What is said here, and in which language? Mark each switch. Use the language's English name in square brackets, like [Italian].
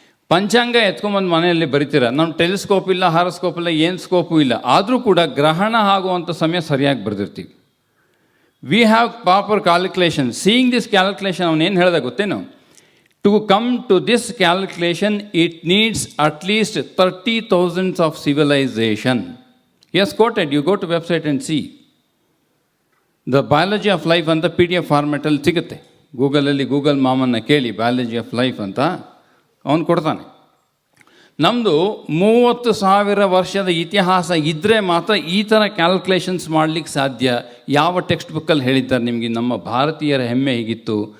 [Kannada] ಪಂಚಾಂಗ ಎತ್ಕೊಂಬಂದು ಮನೆಯಲ್ಲಿ ಬರಿತೀರ. ನಮ್ಮ ಟೆಲಿಸ್ಕೋಪ್ ಇಲ್ಲ, ಹಾರೋಸ್ಕೋಪ್ ಇಲ್ಲ, ಏನು ಸ್ಕೋಪು ಇಲ್ಲ, ಆದರೂ ಕೂಡ ಗ್ರಹಣ ಆಗುವಂಥ ಸಮಯ ಸರಿಯಾಗಿ ಬರೆದಿರ್ತೀವಿ. [English] We have proper calculation. Seeing this calculation [Kannada] ಅವನೇನು ಹೇಳ್ದ ಗೊತ್ತೇನು? [English] To come to this calculation it needs at least 30,000 of civilisation. Yes, quoted. You go to website and see. The biology of life [Kannada] ಅಂತ PDF ಫಾರ್ಮೆಟಲ್ಲಿ ಸಿಗುತ್ತೆ. ಗೂಗಲಲ್ಲಿ ಗೂಗಲ್ ಮಾಮನ್ನ ಕೇಳಿ biology of life ಅಂತ ಅವನು ಕೊಡ್ತಾನೆ. ನಮ್ಮದು 30,000 ವರ್ಷದ ಇತಿಹಾಸ ಇದ್ದರೆ ಮಾತ್ರ ಈ ಥರ ಕ್ಯಾಲ್ಕುಲೇಷನ್ಸ್ ಮಾಡಲಿಕ್ಕೆ ಸಾಧ್ಯ. ಯಾವ ಟೆಕ್ಸ್ಟ್ ಬುಕ್ಕಲ್ಲಿ ಹೇಳಿದ್ದಾರೆ ನಿಮಗೆ ನಮ್ಮ ಭಾರತೀಯರ ಹೆಮ್ಮೆ ಹೀಗಿತ್ತು?